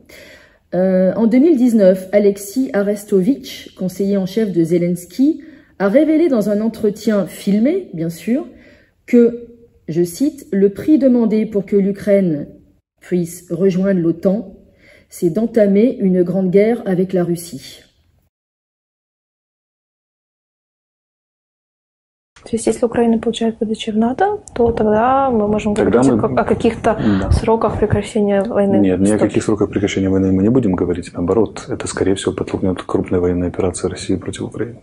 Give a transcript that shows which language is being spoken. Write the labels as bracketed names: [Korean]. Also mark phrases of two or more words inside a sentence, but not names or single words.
[French] En 2019, Alexis Arestovitch, conseiller en chef de Zelensky, a révélé dans un entretien filmé, bien sûr, que, je cite, « le prix demandé pour que l'Ukraine puisse rejoindre l'OTAN, c'est d'entamer une grande guerre avec la Russie. » [Russian] То есть, если Украина получает ПДЧ в НАТО, то тогда мы можем говорить о каких-то сроках прекращения войны. Нет, ни о каких сроках прекращения войны мы не будем говорить. Наоборот, это, скорее всего, подтолкнет крупные военные операции России против Украины.